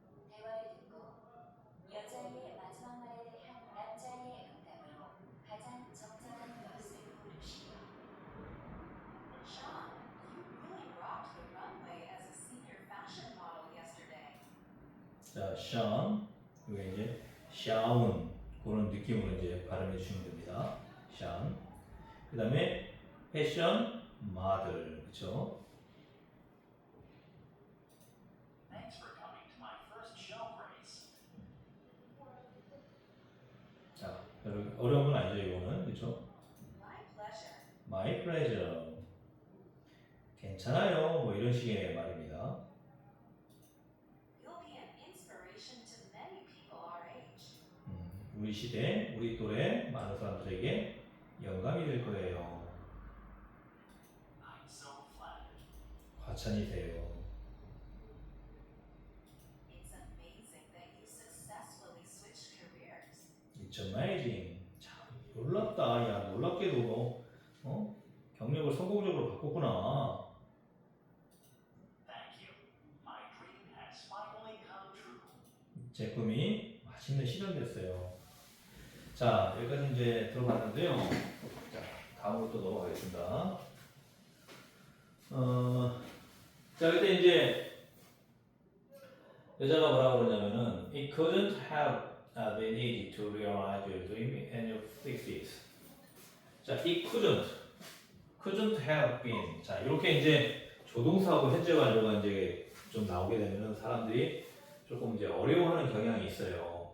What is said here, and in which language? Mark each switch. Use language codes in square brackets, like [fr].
[ko] 대화를 듣고 여자의 마지막 말에 대한 남자의 응답으로 가장 적절한 것을 고르시오. [en] Sean, you really rocked the runway as a senior fashion model yesterday. [ko] 자, 션, 이게 이제 샤운 그런 느낌으로 이제 발음해 주시면 됩니다. 션. 그 다음에 패션 모델, 그렇죠? [en] Thanks for coming to my first show race. [ko] 자, 별로 어려운 건 아니죠, 이거는, 그렇죠? [en] My pleasure. My pleasure. [ko] 괜찮아요, 뭐 이런 식의 말입니다. [en] You'll be an inspiration to many people our age. [ko] 우리 시대, 우리 또래 많은 사람들에게 영감이 될 거예요. [en] I'm so flattered. [ko] 과찬이세요. [en] It's amazing that you successfully switched careers. It's amazing. [ko] 참 놀랍다. 야, 놀랍게도 너 경력을 성공적으로 바꿨구나. [en] Thank you. My dream has finally come true. [ko] 제 꿈이 맛있는 실현됐어요. 자, 여기까지 이제 들어봤는데요. 자, 다음으로 또 넘어가겠습니다. 자, 그때 이제 여자가 뭐라 그러냐면은 [en] It couldn't have been easy to realize your dream in your 60s. [ko] 자, [en] it couldn't have been. [ko] 자, 이렇게 이제 조동사하고 현재 완료가 이제 좀 나오게 되면은 사람들이 조금 이제 어려워하는 경향이 있어요.